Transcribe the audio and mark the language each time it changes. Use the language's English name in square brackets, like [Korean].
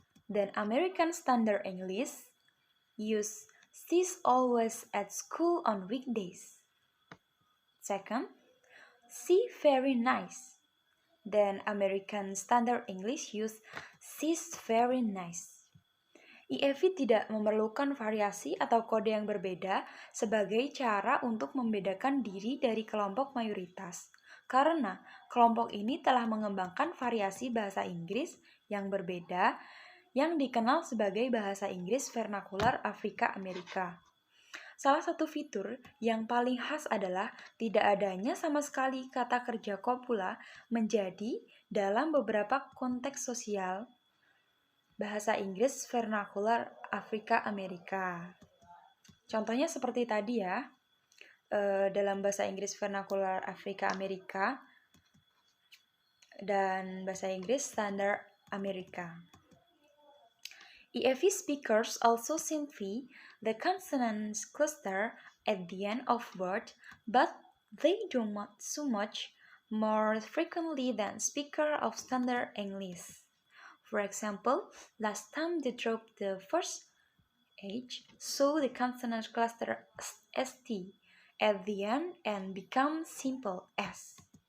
[English] Then American Standard English use she's always at school on weekdays. Second, she very nice. Then American Standard English use she's very nice. [Indonesian] EAV tidak memerlukan variasi atau kode yang berbeda sebagai cara untuk membedakan diri dari kelompok mayoritas, karena kelompok ini telah mengembangkan variasi bahasa Inggris yang berbeda yang dikenal sebagai bahasa Inggris vernakular Afrika Amerika. Salah satu fitur yang paling khas adalah tidak adanya sama sekali kata kerja copula menjadi dalam beberapa konteks sosial bahasa Inggris vernakular Afrika Amerika. Contohnya seperti tadi ya, dalam bahasa Inggris vernakular Afrika Amerika dan bahasa Inggris standar Amerika. [English] EAV speakers also simplify the consonant cluster at the end of word, but they do so much more frequently than speakers of standard English. For example, last time they dropped the first H, so the consonant cluster ST at the end and become simple S.